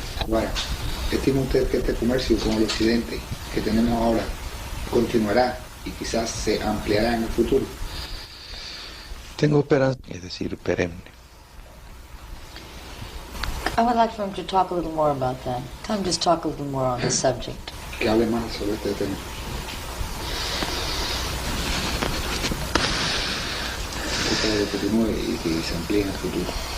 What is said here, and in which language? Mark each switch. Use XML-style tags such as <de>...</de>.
<es>Ahora, ¿estima usted que este comercio con el occidente que tenemos ahora continuará y quizás se ampliará en el futuro? Tengo esperanza, es decir, perenne.</es> <en>I would like for him to talk a little more about that. Tell him just talk a little more on the subject.</en> <es>Que hable más sobre este tema. Que continúe y que se amplíe en el futuro.</es>